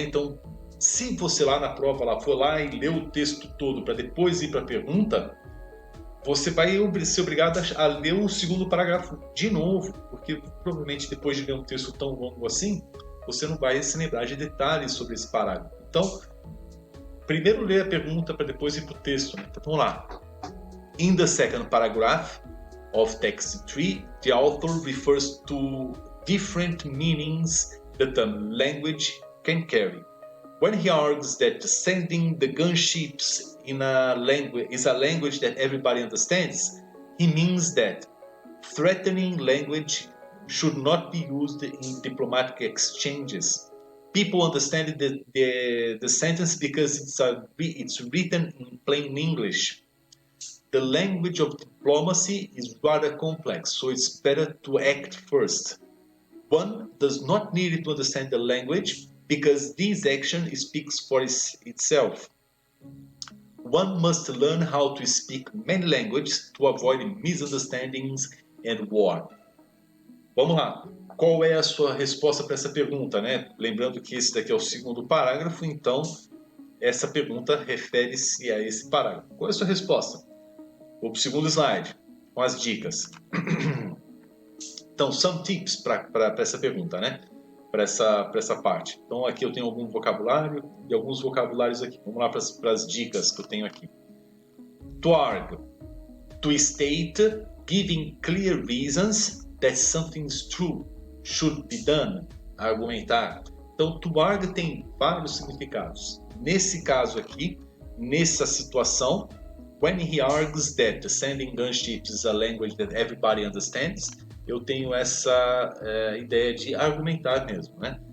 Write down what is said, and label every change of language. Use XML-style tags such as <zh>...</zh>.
<pt>Então, se você lá na prova for lá e leu o texto todo para depois ir para a pergunta, você vai ser obrigado a ler o segundo parágrafo de novo, porque provavelmente depois de ler um texto tão longo assim, você não vai se lembrar de detalhes sobre esse parágrafo. Então, primeiro lê a pergunta para depois ir para o texto, né? Então, vamos lá.</pt> <en>In the second paragraph of text 3, the author refers to different meanings that a language can carry. When he argues that sending the gunships in a language is a language that everybody understands, he means that threatening language should not be used in diplomatic exchanges. People understand the sentence because it's written in plain English. the language of diplomacy is rather complex, so it's better to act first. One does not need to understand the language because this action speaks for itself. One must learn how to speak many languages to avoid misunderstandings and war.</en> <pt>Vamos lá. Qual é a sua resposta para essa pergunta, né? Lembrando que esse daqui é o segundo parágrafo, então essa pergunta refere-se a esse parágrafo. Qual é a sua resposta? Vou para o segundo slide, com as dicas. Então,</pt> <en>some tips</en> <pt>para essa pergunta, né? Para essa parte. Então, aqui eu tenho algum vocabulário e alguns vocabulários aqui. Vamos lá para as dicas que eu tenho aqui.</pt> <en>To argue. To state, giving clear reasons that something is true, should be done.</en> <pt>Argumentar. Então, to argue tem vários significados. Nesse caso aqui, nessa situação,</pt> <en>when he argues that sending gunships is a language that everybody understands,</en> <pt>eu tenho essa ideia de argumentar mesmo, né?</pt>